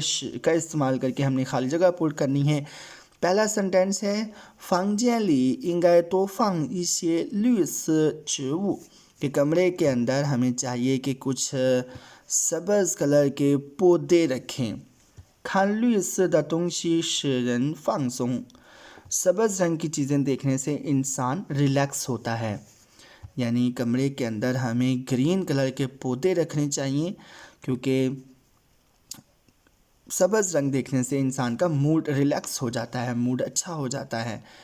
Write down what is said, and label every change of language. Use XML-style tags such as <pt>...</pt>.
<hi>श का इस्तेमाल करके हमने खाली जगह पुट करनी है। पहला सेंटेंस है</hi> <zh>房间里应该多放一些绿色植物,</zh> <hi>कि कमरे के अंदर हमें चाहिए कि कुछ सब्ज़ कलर के पौधे रखें।</hi> <zh>看绿色的东西使人放松。</zh> <hi>सब्ज़ रंग की चीज़ें देखने से इंसान रिलैक्स होता है। यानी कमरे के अंदर हमें ग्रीन कलर के पौधे रखने चाहिए, क्योंकि सब्ज़ रंग देखने से इंसान का मूड रिलैक्स हो जाता है, मूड अच्छा हो जाता है।</hi>